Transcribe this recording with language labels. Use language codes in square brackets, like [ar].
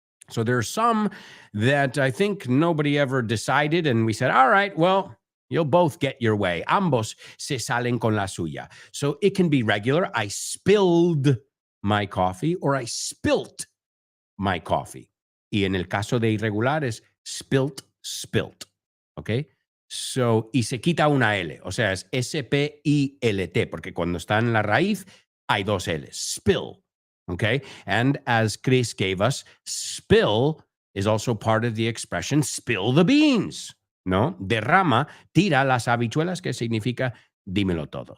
[en] So there's some that I think nobody ever decided, and we said, all right, well, you'll both get your way. [es] Ambos se salen con la suya. [en] So it can be regular. I spilled my coffee or I spilt my coffee. [es] Y en el caso de irregular es spilt. Okay? So, y se quita una L. O sea, es S-P-I-L-T, porque cuando está en la raíz hay dos L's. [en] Spill. Okay? And as Chris gave us, spill is also part of the expression spill the beans. [es] ¿No? Derrama, tira las habichuelas, que significa dímelo todo.